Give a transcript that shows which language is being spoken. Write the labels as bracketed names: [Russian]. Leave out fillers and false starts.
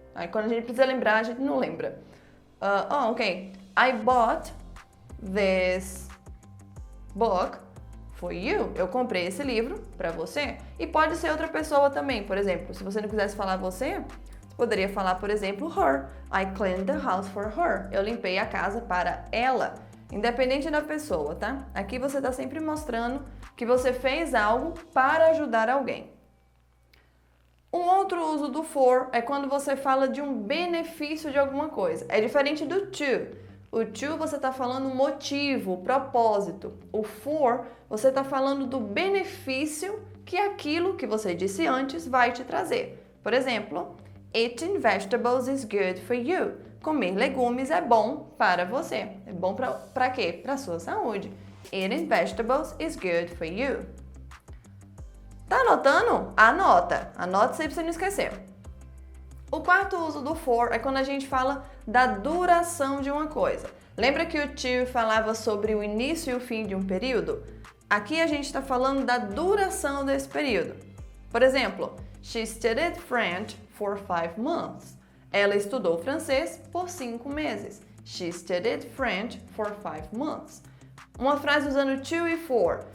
[Portuguese] Quando a gente precisa lembrar, a gente não lembra. Ok. [English] I bought this book for you. [Portuguese] Eu comprei esse livro para você. E pode ser outra pessoa também. Por exemplo, se você não quisesse falar você poderia falar, por exemplo, her. [English] I cleaned the house for her. [Portuguese] Eu limpei a casa para ela. Independente da pessoa, tá? Aqui você está sempre mostrando que você fez algo para ajudar alguém. Um outro uso do for é quando você fala de um benefício de alguma coisa. É diferente do to. O to você está falando motivo, propósito. O for você está falando do benefício que aquilo que você disse antes vai te trazer. Por exemplo, [English] eating vegetables is good for you. [Portuguese] Comer legumes é bom para você. É bom para quê? Para a sua saúde. [English] Eating vegetables is good for you. [Portuguese] Tá anotando? Anota. Anota sempre pra você não esquecer. O quarto uso do for é quando a gente fala da duração de uma coisa. Lembra que o to falava sobre o início e o fim de um período? Aqui a gente está falando da duração desse período. Por exemplo, [English] she studied French for 5 months. [Portuguese] Ela estudou francês por 5 meses. [English] She studied French for 5 months. [Portuguese] Uma frase usando to e for.